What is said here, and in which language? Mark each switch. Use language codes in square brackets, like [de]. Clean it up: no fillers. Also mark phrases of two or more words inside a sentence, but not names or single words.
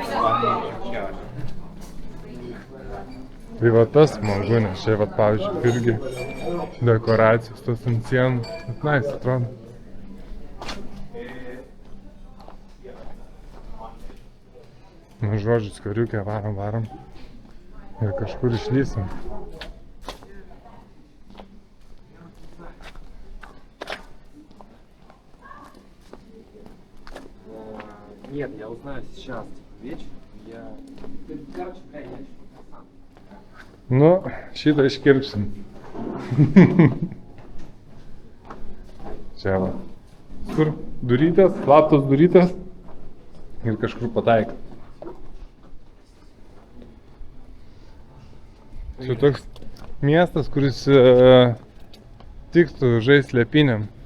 [lt] Tai va tas smagu, nes čia va pavyzdžiui irgi dekoracijos tos ant sienų. Bet nice atrodo. Nu žodžiu, skveriukė, varom. Ir kažkur išlysim. [ru] Нет, я узнаю сейчас, вечером. Короче, бля, я еще сам. [lt] Nu, šitą iškirpsim. Čia va. Kur durytės, slaptos durytės ir kažkur pataikai. Čia toks miestas, kuris tiktų žaisti slėpinėm.